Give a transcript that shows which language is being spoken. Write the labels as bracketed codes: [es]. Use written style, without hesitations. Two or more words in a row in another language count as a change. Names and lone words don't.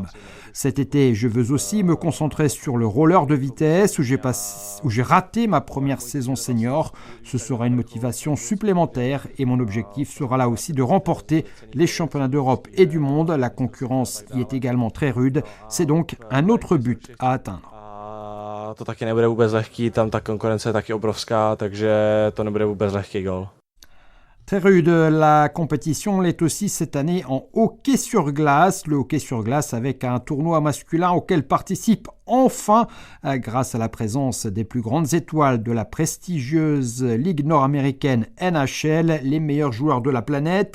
[fr] Cet été, je veux aussi me concentrer sur le roller de vitesse où j'ai raté ma première saison senior. Ce sera une motivation supplémentaire et mon objectif sera là aussi de remporter les championnats d'Europe et du monde. La concurrence y est également très rude. C'est donc un autre but à atteindre. [cs] To taky nebude vůbec lehký, tam ta konkurence je taky obrovská, takže to nebude vůbec lehký gól. [fr] Très rude, la compétition l'est aussi cette année en hockey sur glace. Le hockey sur glace avec un tournoi masculin auquel participe enfin, grâce à la présence des plus grandes étoiles de la prestigieuse Ligue nord-américaine NHL, les meilleurs joueurs de la planète.